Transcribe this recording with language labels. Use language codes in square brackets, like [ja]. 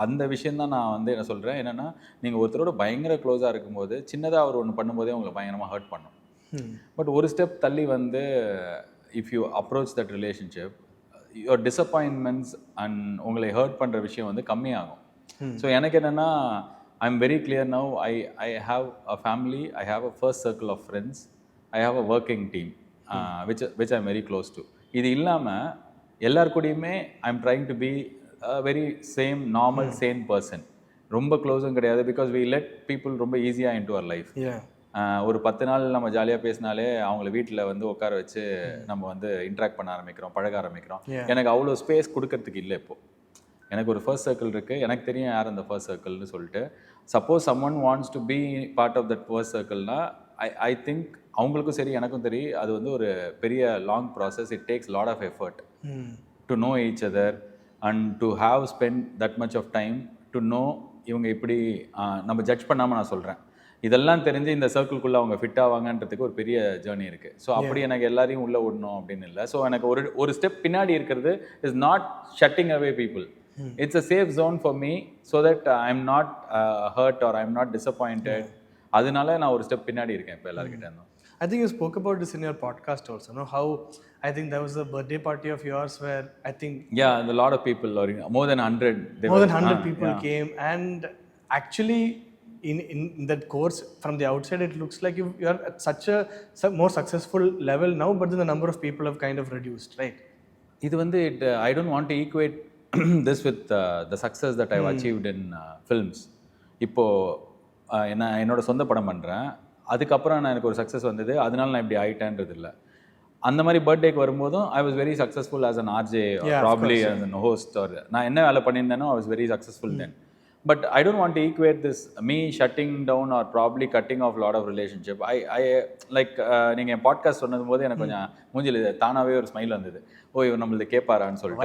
[ta] அந்த விஷயம் தான் நான் வந்து என்ன சொல்கிறேன் என்னென்னா, நீங்கள் ஒருத்தரோட பயங்கர க்ளோஸாக இருக்கும்போது சின்னதாக அவர் ஒன்று பண்ணும்போதே உங்களை பயங்கரமாக ஹர்ட் பண்ணும். பட் ஒரு ஸ்டெப் தள்ளி வந்து [en] if you approach that relationship, your disappointments and [ta] உங்களை ஹர்ட் பண்ணுற விஷயம் வந்து கம்மியாகும். ஸோ எனக்கு என்னென்னா [en] I'm very clear now. I have a family, I have a first circle of friends, I have a working team, which I'm very close to. [ta] இது இல்லாமல் எல்லார் கூடயுமே [en] I'm trying to be very same normal same person. [ta] ரொம்ப க்ளோஸும் கிடையாது, [en] because we let people [ta] ரொம்ப ஈஸியாக [en] Into our life. [ta] ஒரு 10 நாள் நம்ம ஜாலியாக பேசினாலே அவங்கள வீட்டில் வந்து உட்கார வச்சு நம்ம வந்து இன்ட்ராக்ட் பண்ண ஆரம்பிக்கிறோம், பழக ஆரம்பிக்கிறோம். எனக்கு அவ்வளோ ஸ்பேஸ் கொடுக்கறதுக்கு இல்லை இப்போது. எனக்கு ஒரு ஃபர்ஸ்ட் சர்க்கிள் இருக்குது, எனக்கு தெரியும் யார் அந்த ஃபர்ஸ்ட் சர்க்கிள்னு சொல்லிட்டு. [en] suppose someone wants to be part of that first சர்க்கிள்னா I think [ta] அவங்களுக்கும் சரி எனக்கும் தெரியும் அது வந்து ஒரு பெரிய [en] Long process. It takes lot of effort to know each other and to have spend that much of time to know [ta] இவங்க இப்படி நம்ம ஜட்ஜ் பண்ணாமல் நான் சொல்கிறேன். இதெல்லாம் தெரிஞ்சு இந்த சர்க்கிள்குள்ளே அவங்க ஃபிட் ஆவாங்கன்றதுக்கு ஒரு பெரிய ஜேர்னி இருக்குது. ஸோ அப்படி எனக்கு எல்லாரையும் உள்ளே விடணும் அப்படின்னு இல்லை. ஸோ எனக்கு ஒரு ஸ்டெப் பின்னாடி இருக்கிறது [en] Is not shutting away people. It's a safe zone for me so that I'm not hurt or I'm not disappointed. [ta] அதனால நான் ஒரு ஸ்டெப் பின்னாடி இருக்கேன் இப்போ எல்லார்கிட்ட இருந்தும். [en] I think you spoke about this in your podcast also, no? How I think there was a birthday party of yours where I think a lot of people, or more than 100. More than 100 people came, and actually in that course from the outside it looks like you are at such a more successful level now, but then the number of people have kind of reduced, right? [ta] இது வந்து [en] I don't want to equate this with the success that I've achieved in films. [ta] இப்போது என்னோட சொந்த படம் பண்ணுறேன், அதுக்கப்புறம் எனக்கு ஒரு சக்ஸஸ் வந்தது, அதனால நான் இப்படி ஆகிட்டேன்றது இல்லை. அந்த மாதிரி பர்த்டேக்கு வரும்போதும் [en] I was very successful as an RJ, probably as an host, or [ta] நான் என்ன வேலை பண்ணியிருந்தேனோ [en] I was very successful then. But I don't want to equate this me shutting down or probably cutting off a lot of relationship. I like [ta] நீங்கள் என் podcast சொன்னது போது எனக்கு கொஞ்சம் மூஞ்சில் தானாகவே ஒரு ஸ்மைல் வந்தது. ஓ இவர் நம்மளது கேட்பாரான்னு சொல்லிட்டு.